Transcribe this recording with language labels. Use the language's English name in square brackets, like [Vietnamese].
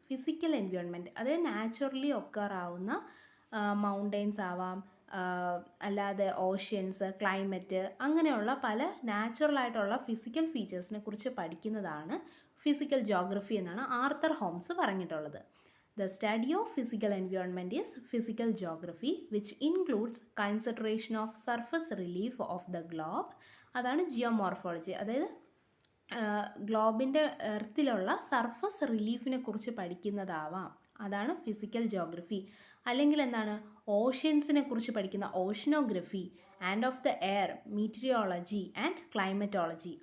[Malayalam] Physical environment അതായത് naturally occur ആവുന്ന mountains ആവാം, അല്ലാതെ ഓഷ്യൻസ്, ക്ലൈമറ്റ്, അങ്ങനെയുള്ള പല നാച്ചുറലായിട്ടുള്ള ഫിസിക്കൽ ഫീച്ചേഴ്സിനെ കുറിച്ച് പഠിക്കുന്നതാണ് ഫിസിക്കൽ ജോഗ്രഫി എന്നാണ് ആർത്തർ ഹോംസ് പറഞ്ഞിട്ടുള്ളത്. [English] The study of physical environment is physical geography, which includes consideration of surface relief of the globe. [Malayalam] അതാണ് ജിയോമോർഫോളജി. അതായത് ഗ്ലോബിൻ്റെ എർത്തിലുള്ള സർഫസ് റിലീഫിനെ കുറിച്ച് പഠിക്കുന്നതാവാം. അതാണ് ഫിസിക്കൽ ജോഗ്രഫി. അല്ലെങ്കിൽ എന്താണ്, ഓഷ്യൻസിനെ കുറിച്ച് പഠിക്കുന്ന oceanography, [English] And of the air, meteorology and climatology.